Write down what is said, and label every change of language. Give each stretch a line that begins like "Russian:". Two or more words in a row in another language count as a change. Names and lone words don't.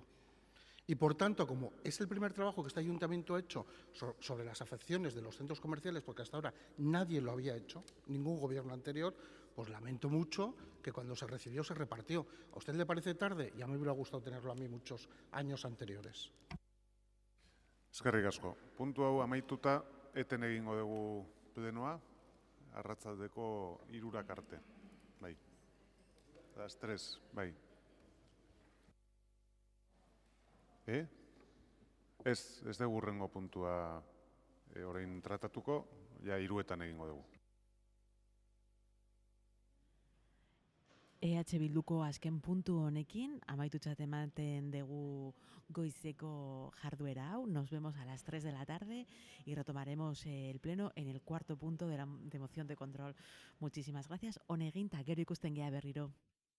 Spanish: Y por tanto, como es el primer trabajo que este ayuntamiento ha hecho sobre las afecciones de los centros comerciales, porque hasta ahora nadie lo había hecho, ningún gobierno anterior, pues lamento mucho que cuando se recibió se repartió. ¿A usted le parece tarde? Ya me hubiera gustado tenerlo a mí muchos años anteriores.
Basque: Eskerrik asko. Puntu hau amaituta, eten egingo dugu plenoa, arratsaldeko 3 arte. Bai. Las 3, bai. Ez dugu hurrengo puntua orain tratatuko, ja 3etan egingo dugu. EH Bilduko azken puntu honekin, amaitutzat ematen dugu goizeko jarduera hau.
Spanish: Nos vemos a las 3 de la tarde y retomaremos el pleno en el 4º punto de moción de control. Muchísimas gracias.
Basque: Honegin, ta gero ikusten gea berriro.